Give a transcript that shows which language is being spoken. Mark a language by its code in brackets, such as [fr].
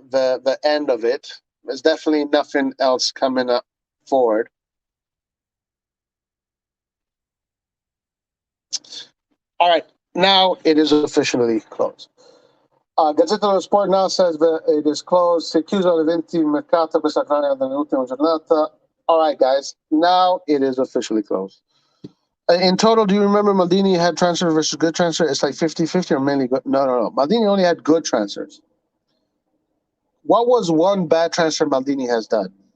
[en] the end of it. There's definitely nothing else coming up forward. All right, now it is officially closed. Gazzetta dello Sport now says that it is closed. [it] Si è chiuso alle 20 mercato questa dell'ultima giornata. [en] All right, guys, now it is officially closed. In total, do you remember Maldini had transfer versus good transfer? It's like 50-50 or mainly good? No. Maldini only had good transfers. What was one bad transfer Maldini has done?